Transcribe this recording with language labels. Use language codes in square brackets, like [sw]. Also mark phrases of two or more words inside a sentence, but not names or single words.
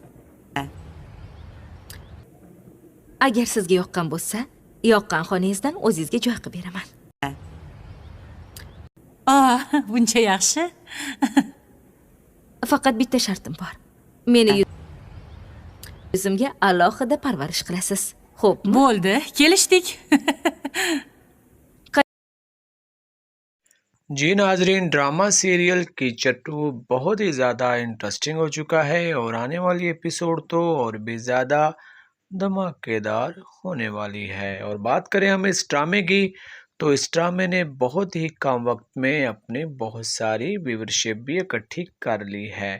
[uz] Agar sizga yoqqan bo'lsa, yoqqan xonangizdan o'zingizga joy qilib beraman. Buncha yaxshi. Faqat bitta shartim bor. Meni yuzimga alohida parvarish qilasiz. Xo'pmi? Bo'ldi, kelishdik. [hi] जी नाजरीन, ड्रामा सीरियल की चट्टू बहुत ही ज़्यादा इंटरेस्टिंग हो चुका है और आने वाली एपिसोड तो और भी ज़्यादा धमाकेदार होने वाली है। और बात करें हम इस ड्रामे की, तो इस ड्रामे ने बहुत ही कम वक्त में अपनी बहुत सारी व्यूअरशिप भी इकट्ठी कर ली है।